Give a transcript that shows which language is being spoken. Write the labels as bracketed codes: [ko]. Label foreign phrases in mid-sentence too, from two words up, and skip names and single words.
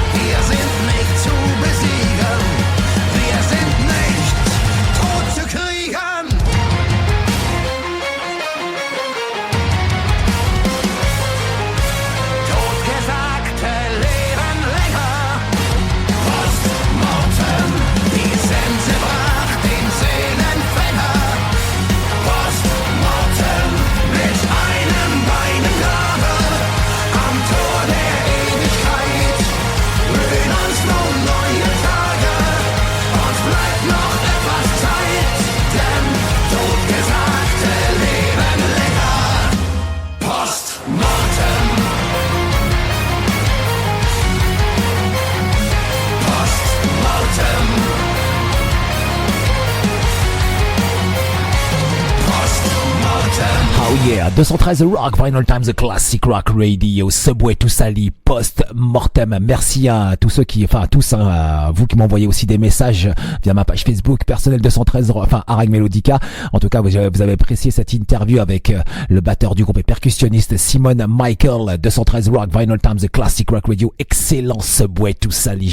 [de] Wir sind nicht zu besiegen, wir sind nicht tot zu kriegen. Totgesagte leben länger. [la] Post mortem, [de] die Sense brach den Seelenfänger. [la] Post mortem, [de] mit einem Bein im Grabe, am Tor der Ewigkeit, blühen uns nun neue Tage, uns bleibt noch etwas Zeit, denn Totgesagte leben länger. [la] Post mortem. Post mortem. Post mortem. [en] Oh yeah, 213 Rock, Vinylestimes, The Classic Rock Radio, Subway to Sally, Post Mortem. [fr] Merci à tous ceux qui, enfin à tous, à vous qui m'envoyez aussi des messages via ma page Facebook personnelle 213, enfin Harrag Melodica. En tout cas, vous avez apprécié cette interview avec le batteur du groupe et percussionniste Simon Michael. 213 Rock, Vinylestimes, The Classic Rock Radio, excellent Subway to Sally.